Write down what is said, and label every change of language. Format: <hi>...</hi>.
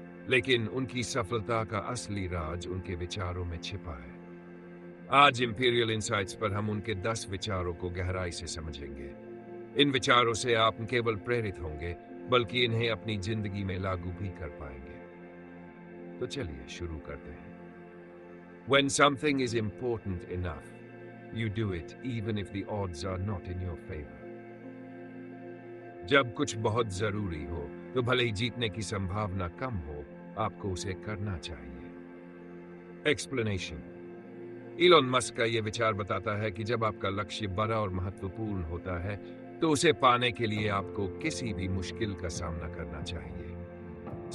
<hi>लेकिन उनकी सफलता का असली राज उनके विचारों में छिपा है। आज इंपीरियल इनसाइट्स पर हम उनके 10 विचारों को गहराई से समझेंगे। इन विचारों से आप न केवल प्रेरित होंगे, बल्कि इन्हें अपनी जिंदगी में लागू भी कर पाएंगे। तो चलिए शुरू करते हैं।</hi> <en>When something is important enough, you do it even if the odds are not in your favor.</en> <hi>जब कुछ बहुत जरूरी हो, तो भले ही जीतने की संभावना कम हो, आपको उसे करना चाहिए। एक्सप्लेनेशन: इलॉन मस्क का यह विचार बताता है कि जब आपका लक्ष्य बड़ा और महत्वपूर्ण होता है, तो उसे पाने के लिए आपको किसी भी मुश्किल का सामना करना चाहिए।</hi>